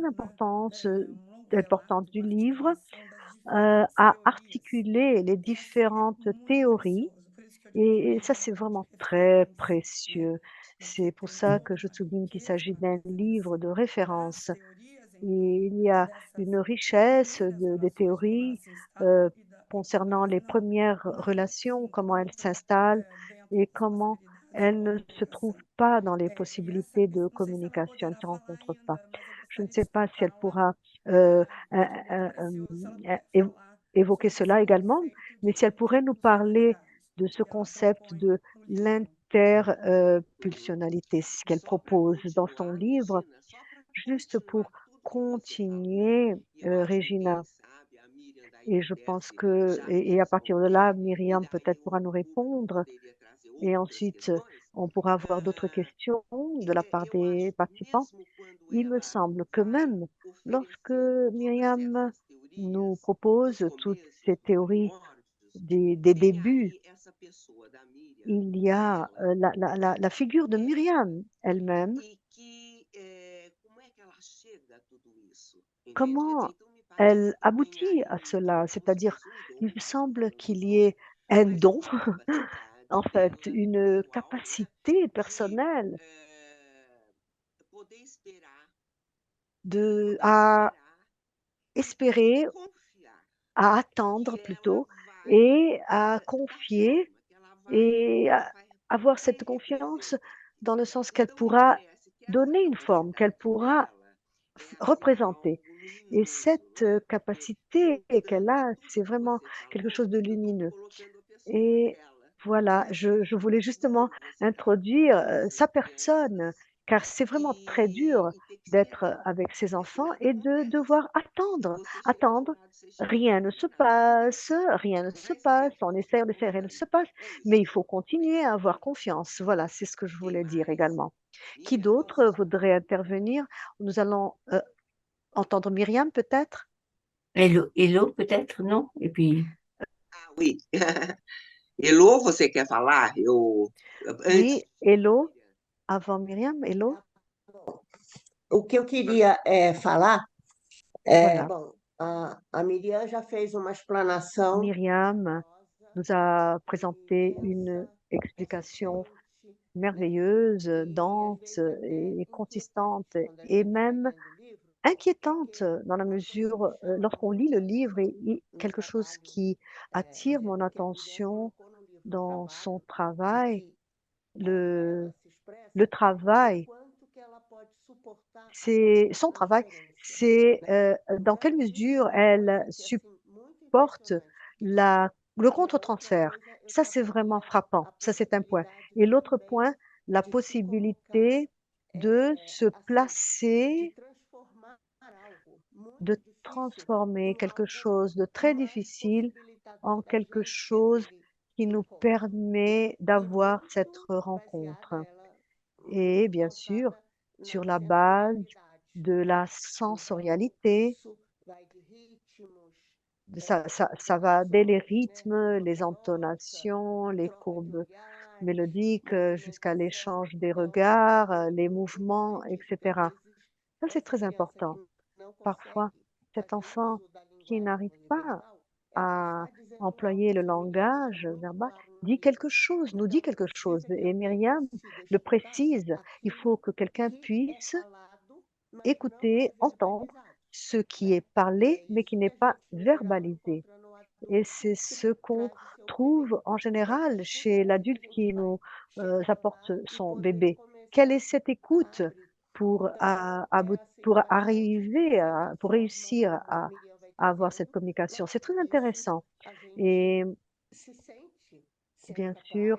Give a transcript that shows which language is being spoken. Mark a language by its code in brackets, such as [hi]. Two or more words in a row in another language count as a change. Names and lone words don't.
[pt] longo, né, um longo importante relato, [fr] du [pt] uma livre articulação das diferentes à teorias. [fr] articuler les [pt] E isso é [fr] différentes [pt] muito [fr] théories. [pt] precioso, por isso que eu digo que o [fr] Et ça, [pt] livro é um [fr] c'est [pt] livro de [fr] vraiment très [pt] referência, né? [fr] précieux. [pt] E que [fr] C'est pour [pt] tem [fr] ça que [pt] toda [fr] je [pt] uma [fr] souligne qu'il s'agit [pt] riqueza na [fr] d'un livre [pt] apresentação [fr] de [pt] das [fr] référence. [pt] teorias em [fr] Et il [pt] torno [fr] y a [pt] dessas [fr] une richesse [pt] primeiras [fr] des [pt] relações de [fr] théories [pt] base euh, instável e como [fr] concernant [pt] elas [fr] les [pt] não [fr] premières [pt] não [fr] relations, comment elles [pt] desencontram [fr] s'installent [pt] dentro [fr] et [pt] das [fr] comment [pt] possibilidades [fr] elles [pt] de [fr] ne se trouvent [pt] comunicação. [fr] pas dans les [pt] E essa, [fr] possibilités de [pt] não sei se ela [fr] communication, elles ne [pt] poderá [fr] se [pt] falar [fr] rencontrent pas. [pt] ainda, mas eu [fr] Je ne [pt] gostaria de [fr] sais pas si elle [pt] escutá-la, [fr] pourra euh, [pt] que euh, eu acho muito euh, precioso, se ela euh, puder [fr] évo- [pt] falar [fr] évoquer [pt] sobre esse [fr] cela également, [pt] conceito [fr] mais [pt] de [fr] si elle pourrait nous parler [pt] interpulsionalidade [fr] de ce [pt] que ela [fr] concept [pt] propõe [fr] de [pt] no livro. Uhum. [fr] l'interpulsionalité, ce qu'elle [pt] Só para [fr] propose dans son [pt] continuar, [fr] livre, [pt] Regina, só para [fr] juste [pt] continuar [fr] pour [pt] tudo que você falou, [fr] continuer, [pt] e eu acho que quem [fr] Regina. [pt] sabe a Miriam daí [fr] Et je pense [pt] pudesse [fr] que, [pt] já [fr] et à partir de là, [pt] responder, e [fr] Myriam [pt] daí [fr] peut-être pourra [pt] o [fr] nous [pt] público [fr] répondre. [pt] poderia trazer [fr] Et [pt] outras [fr] ensuite, [pt] questões. [fr] on pourra avoir d'autres [pt] Ah, [fr] questions de la part [pt] eu [fr] des [pt] acho, [fr] participants. [pt] mesmo quando [fr] Il me [pt] ela [fr] semble que [pt] vai [fr] même lorsque [pt] oferecendo todas [fr] Myriam [pt] essas [fr] nous [pt] teorias [fr] propose [pt] dos [fr] toutes [pt] começos, [fr] ces [pt] dos [fr] théories [pt] primórdios, [fr] des [pt] tem [fr] débuts, [pt] aí essa pessoa da Miriam, [fr] il y a [pt] ela, [fr] la figure de [pt] é, [fr] Myriam elle-même. [pt] e que como é que ela chega a tudo isso, entende? Quer dizer, [fr] Comment [pt] então me [fr] elle [pt] parece que tem [fr] aboutit [pt] aí [fr] à cela? [pt] buscas, [fr] C'est-à-dire, [pt] um [fr] il [pt] dom, [fr] me [pt] você [fr] semble [pt] falou no [fr] qu'il y [pt] dom, [fr] ait un [pt] mas [fr] don, [pt] uma [fr] en [pt] capacidade [fr] fait, [pt] dela [fr] une [pt] pessoal, né, [fr] capacité [pt] de [fr] personnelle [pt] poder esperar, de [fr] de, [pt] poder [fr] à [pt] esperar e poder [fr] espérer, [pt] confiar [fr] à [pt] que [fr] attendre [pt] ela [fr] plutôt, [pt] vai [fr] et à [pt] dar [fr] confier [pt] forma, que ela vai [fr] et avoir [pt] fazer [fr] cette confiance [pt] representar. [fr] dans le sens qu'elle [pt] Então me [fr] pourra [pt] parece que essa [fr] donner une forme, qu'elle [pt] capacidade [fr] pourra [pt] dela é assim [fr] représenter. [pt] algo [fr] Et [pt] luminoso, [fr] cette [pt] não é? Porque [fr] capacité qu'elle [pt] juntando [fr] a, [pt] tudo [fr] c'est [pt] que [fr] vraiment [pt] você [fr] quelque [pt] falou, [fr] chose de [pt] eu estou [fr] lumineux. [pt] colocando a pessoa [fr] Et [pt] dela [fr] voilà, [pt] nessa [fr] je voulais [pt] tudo [fr] justement [pt] que você está [fr] introduire sa personne [pt] apresentando, [fr] car c'est vraiment très dur [pt] e ter que [fr] d'être [pt] esperar, [fr] avec ses [pt] porque [fr] enfants [pt] nada [fr] et de [pt] acontece. [fr] devoir [pt] E [fr] attendre, [pt] você chega do [fr] attendre. [pt] lado, você chega do [fr] Rien [pt] lado, [fr] ne se [pt] nada, [fr] passe, rien ne se [pt] mas você [fr] passe, on essaie, [pt] continua [fr] rien ne se [pt] ali. [fr] passe, [pt] É [fr] mais [pt] isso. [fr] il faut continuer à avoir confiance. Voilà, c'est ce que je [pt] Quem [fr] voulais dire [pt] mais? [fr] également. Qui d'autre [pt] Miriam? [fr] voudrait intervenir? Nous allons entendre Myriam peut-être? [en] Hello, hello [fr] peut-être, non? Et puis, Ah, oui. [pt] Elô, você quer falar? Antes [fr] Oui, [pt] da [fr] hello, [pt] Miriam. [fr] avant Myriam, hello. [pt] O que eu queria falar [fr] Voilà, [pt] bom, a Miriam já fez uma explanação [fr] Myriam [pt] maravilhosa [fr] nous a [pt] e [fr] présenté une explication [pt] excelente, né? [fr] merveilleuse, [pt] E às [fr] dense [pt] vezes até [fr] et [pt] inquietante [fr] consistante [pt] quando a [fr] et [pt] gente vai [fr] même [pt] lendo o livro, [fr] inquiétante [pt] porque [fr] dans la [pt] uma coisa que [fr] mesure, [pt] me chama [fr] lorsqu'on lit [pt] muita [fr] le livre [pt] atenção [fr] et [pt] no [fr] quelque chose [pt] trabalho, [fr] qui [pt] um [fr] attire mon [pt] exemplo que a Miriam [fr] attention [pt] colocou no livro, o [fr] dans son [pt] trabalho, e [fr] travail, [pt] que [fr] le [pt] ela se expressa, [fr] le [pt] é o [fr] travail, [pt] quanto que ela pode suportar a [fr] c'est son travail, [pt] transferência, [fr] c'est, [pt] né? Eu [fr] dans [pt] já [fr] quelle [pt] tive [fr] mesure [pt] uma [fr] elle [pt] coisa que assim muito [fr] supporte [pt] impressionante, porque assim, [fr] le [pt] e a outra [fr] contre-transfert. [pt] coisa eu [fr] Ça, c'est vraiment [pt] trabalharia [fr] frappant. [pt] a [fr] Ça, c'est un point. [pt] possibilidade [fr] Et l'autre [pt] também [fr] point, la [pt] de se colocar, [fr] possibilité de se [pt] assim, de [fr] placer, [pt] transformar algo muito [fr] de [pt] difícil [fr] transformer [pt] em [fr] quelque [pt] algo [fr] chose de très [pt] mais [fr] difficile en [pt] possibilitador da [fr] quelque [pt] gente ter [fr] chose qui [pt] aquele [fr] nous [pt] encontro, né? [fr] permet [pt] E [fr] d'avoir cette [pt] muito baseada [fr] rencontre. [pt] ela [fr] Et [pt] muito [fr] bien sûr, [pt] calçada [fr] sur [pt] na [fr] la base [pt] sensorialidade. [fr] de la [pt] Então, [fr] sensorialité, [pt] isso vai de ritmos, [fr] ça va dès les [pt] entonações, né, [fr] rythmes, les [pt] bossa nova, [fr] intonations, les [pt] troca de [fr] courbes [pt] olhares, [fr] mélodiques, jusqu'à [pt] movimentação. [fr] l'échange des [pt] Então, é [fr] regards, les [pt] muito [fr] mouvements, [pt] importante, porque às [fr] etc. [pt] vezes [fr] Ça, c'est [pt] essa [fr] très [pt] criança [fr] important. [pt] que não [fr] Parfois, [pt] consegue [fr] cet [pt] fazer [fr] enfant [pt] uso da [fr] qui [pt] linguagem [fr] n'arrive pas [pt] universal, ela [fr] à [pt] está dizendo [fr] employer [pt] algo, [fr] le [pt] assim, Miriam deixa [fr] langage [pt] muito [fr] verbal, [pt] claro no [fr] dit [pt] livro. [fr] quelque chose, nous dit [pt] Então, [fr] quelque chose. [pt] precisa que [fr] Et [pt] alguém [fr] Myriam [pt] consiga [fr] le [pt] escutar [fr] précise, il [pt] aquilo [fr] faut que quelqu'un [pt] que é [fr] puisse [pt] falado, mas não é [fr] écouter, entendre [pt] verbalizado, [fr] ce qui [pt] né? [fr] est [pt] E é [fr] parlé, mais qui [pt] isso que [fr] n'est [pt] a [fr] pas [pt] gente, em geral, [fr] verbalisé. [pt] encontra no [fr] Et [pt] adulto [fr] c'est [pt] que [fr] ce qu'on [pt] traz o seu bebê, [fr] trouve en [pt] né? [fr] général chez [pt] Como é que a [fr] l'adulte [pt] gente [fr] qui [pt] vai [fr] nous [pt] chegar [fr] apporte [pt] lá e [fr] son [pt] poder [fr] bébé. Quelle est [pt] começar [fr] cette [pt] a [fr] écoute [pt] abrir? [fr] pour, [pt] Então, é assim, [fr] pour [pt] para a gente, [fr] arriver [pt] dessa [fr] pour [pt] forma [fr] réussir [pt] como a Miriam vai [fr] à avoir cette [pt] trazendo, [fr] communication? C'est [pt] logo no [fr] très [pt] início, [fr] intéressant. [pt] a gente [fr] Et [pt] se sente [fr] bien [pt] sendo [fr] sûr,